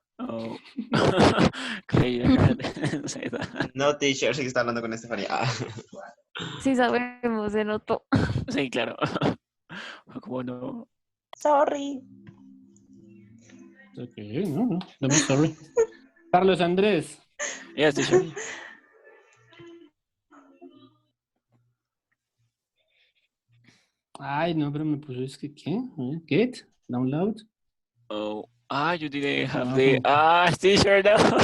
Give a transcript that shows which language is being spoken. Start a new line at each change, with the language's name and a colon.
English: Oh, Claire didn't say that.
Spanish: No, teacher, sí está hablando con Estefanía. Sí sabemos, se notó. Sí, claro. ¿Cómo no?
English: Sorry. Okay, no, don't be sorry. Carlos Andrés. Yes, teacher.
Spanish: Ay, no, pero me puso es que, ¿qué?
English: Get, download. Oh, you didn't have the teacher no.